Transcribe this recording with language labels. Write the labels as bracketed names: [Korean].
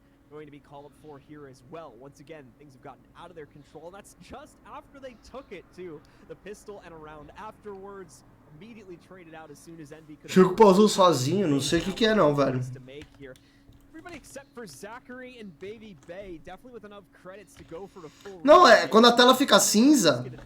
[English] Going to be called for here as well. Once again, things have gotten out of their control. That's just after they took it to the pistol and around afterwards. immediately traded out as soon as Envy could. [Portuguese] Chico pausou sozinho, não sei o que é não, velho. [English] Everybody except for Zachary and Baby Bay, definitely with enough credits to go for a full. [Portuguese] Não, quando a tela fica cinza.